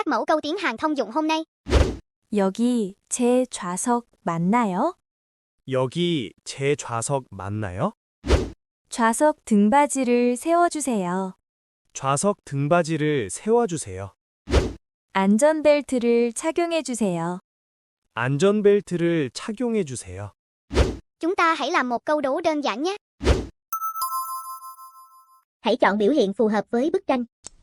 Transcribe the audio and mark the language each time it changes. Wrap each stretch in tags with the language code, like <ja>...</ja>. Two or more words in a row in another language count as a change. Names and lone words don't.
<vi>mẫu câu tiếng Hàn thông dụng hôm nay.</vi> <ko>여기 제 좌석 맞나요? 여기 제 좌석 맞나요? 좌석 등받이를 세워주세요. 좌석 등받이를 세워주세요. 안전벨트를 착용해주세요. 안전벨트를 착용해주세요.</ko> <vi>Chúng ta hãy làm một câu đố đơn giản nhé. Hãy chọn biểu hiện phù hợp với bức tranh.</vi>